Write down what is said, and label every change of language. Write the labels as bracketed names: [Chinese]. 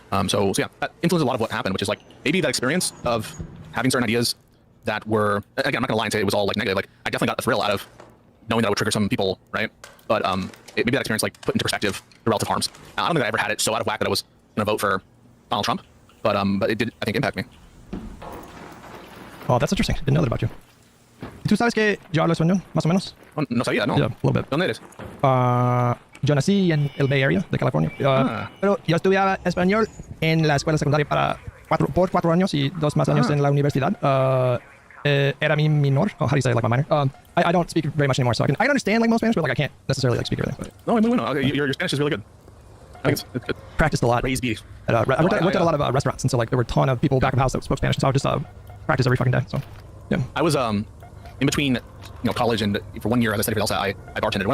[English] So yeah, that influenced a lot of what happened, which is like maybe that experience of having certain ideas that were, again, I'm not gonna lie and say it was all like negative. Like I definitely got a thrill out of knowing that I would trigger some people, right? But maybe that experience like put into perspective the relative harms. I don't think I ever had it so out of whack that I was gonna vote for Donald Trump, but it did, I think, impact me. Oh, that's interesting. Didn't know that about you. [Spanish] ¿Tú sabes que yo hablo español, más o menos? Oh, no sabía, no. [English] Yeah, a little bit. [Spanish] ¿Dónde eres? Yo nací en el Bay Area de California. Pero yo estudiaba español en la escuela secundaria por 4 años y 2 más años en la universidad. Era mi minor. [English] Oh, how do you say it, like my minor? I don't speak very much anymore, so I can understand like most Spanish, but like I can't necessarily like speak everything. No, your Spanish is really good. I think it's good. Practiced a lot. Raised beef. I worked at a lot of restaurants, and so like there were a ton of people back of the house that spoke Spanish, so I would just practice every fucking day. So yeah. I was in between college and for 1 year as I studied for LSAT, I bartended.